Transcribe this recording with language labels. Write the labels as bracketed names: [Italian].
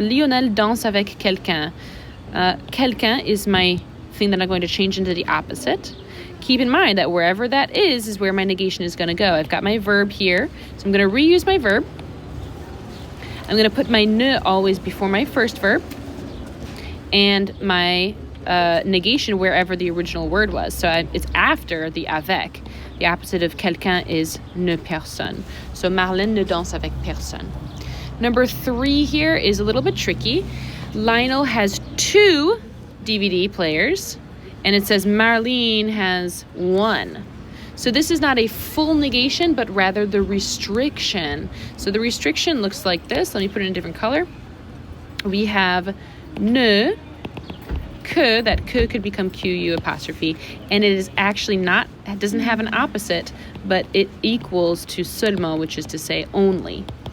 [French] Lionel danse avec quelqu'un. [English] Quelqu'un is my thing that I'm going to change into the opposite. Keep in mind that wherever that is where my negation is going to go. I've got my verb here, so I'm going to reuse my verb. I'm going to put my ne always before my first verb, and my negation wherever the original word was. So it's after the avec. The opposite of quelqu'un is ne personne. So [French] Marlène ne danse avec personne. [English] Number 3 here is a little bit tricky. Lionel has 2 DVD players, and it says Marlene has 1. So this is not a full negation, but rather the restriction. So the restriction looks like this. Let me put it in a different color. We have ne, que, that que could become Q-U apostrophe, and it is actually not, it doesn't have an opposite, but it equals to seulement, which is to say only.